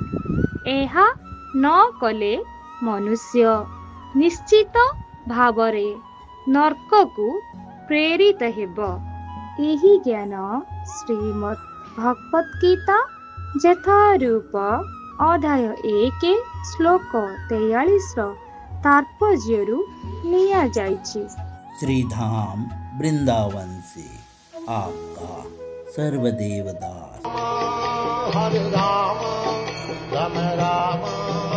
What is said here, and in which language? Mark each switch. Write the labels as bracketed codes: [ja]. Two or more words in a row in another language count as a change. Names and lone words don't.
[or] ଏହା ନ କଲେ ମନୁଷ୍ୟ ନିଶ୍ଚିତ ଭାବରେ ନର୍କକୁ ପ୍ରେରିତ ହେବ। ଏହି ଜ୍ଞାନ ଶ୍ରୀମଦ୍ ଭଗବତ୍ ଗୀତା ଯଥାରୂପ ଅଧ୍ୟାୟ 1 ଶ୍ଲୋକ 43 तात्पर्यରୁ ନିଆଯାଇଛି। [hi] श्रीधाम वृंदावन से आपका सर्वदेव दास। हरे राम राम राम